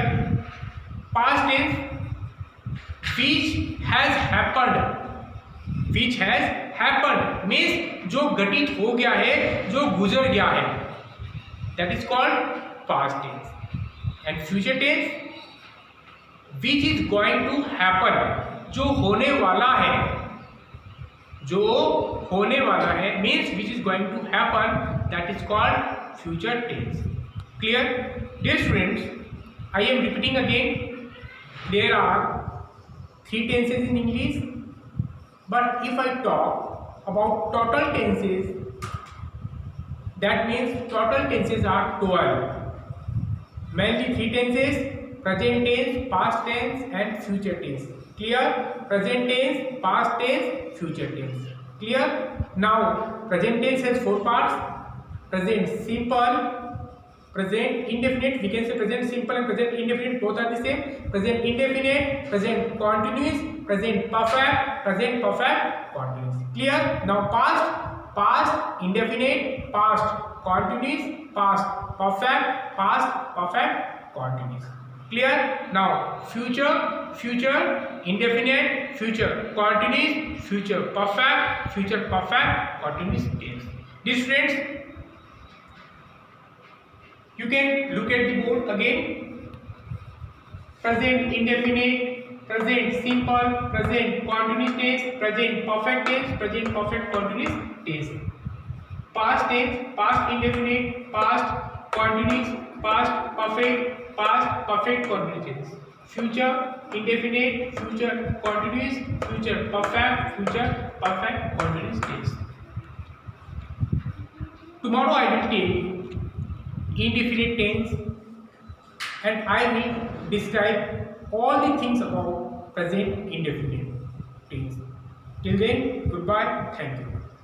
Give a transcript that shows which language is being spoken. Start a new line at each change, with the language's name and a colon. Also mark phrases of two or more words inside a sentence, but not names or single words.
English: past tense, which has happened means
Hindi: जो घटित हो गया है, जो गुजर गया है,
English: that is called past tense. and future tense, which is going to happen,
Hindi: जो होने वाला है,
English: means which is going to happen, that is called future tense. Clear? Dear students, I am repeating again, there are 3 tenses in English, but if I talk about total tenses, that means total tenses are 12. Mainly 3 tenses: present tense, past tense, and future tense. Clear? Present tense, past tense, future tense. Clear? Now, present tense has 4 parts. Present simple, present indefinite, we can say present simple and present indefinite, both are the same. Present indefinite, present continuous, present perfect continuous. Clear? Now past indefinite, past continuous, past perfect continuous. Clear? Now future indefinite, future continuous, future perfect continuous tense. These friends, you can look at the board again. present indefinite, present simple, present continuous tense, present perfect tense, present perfect continuous tense. Past tense, past indefinite, past continuous, past perfect continuous tense. Future indefinite, future continuous, future perfect continuous tense. Tomorrow I will take indefinite tense and I will describe all the things about present indefinite tense. Till then, goodbye, thank you.